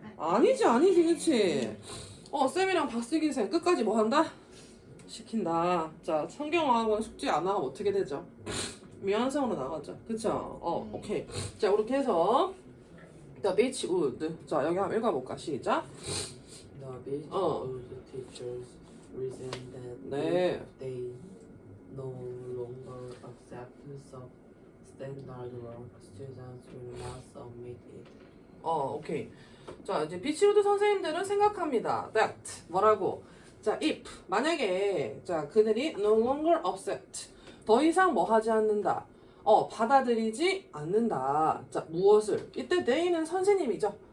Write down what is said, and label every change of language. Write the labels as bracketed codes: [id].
[ko] 아니지, 그치? 쌤이랑 박슬기 쌤 끝까지 뭐 한다? 시킨다. 자, 성경학원 숙제 안 하면 어떻게 되죠? 미완성으로 나가죠. 그쵸? 오케이. 자, 이렇게 해서 The beach wood. 자, 여기 한번 읽어볼까? 시작. [en] The beach would teachers reason that [ko] 네. [en] if they no longer accept substandard work, students will not submit it. [ko] 오케이. 자, 이제 비치우드 선생님들은 생각합니다. That 뭐라고? 자, if 만약에 자 그들이 [en] no longer accept [ko] 더 이상 뭐 하지 않는다. 받아들이지 않는다. 자, 무엇을? 이때 they는 선생님이죠.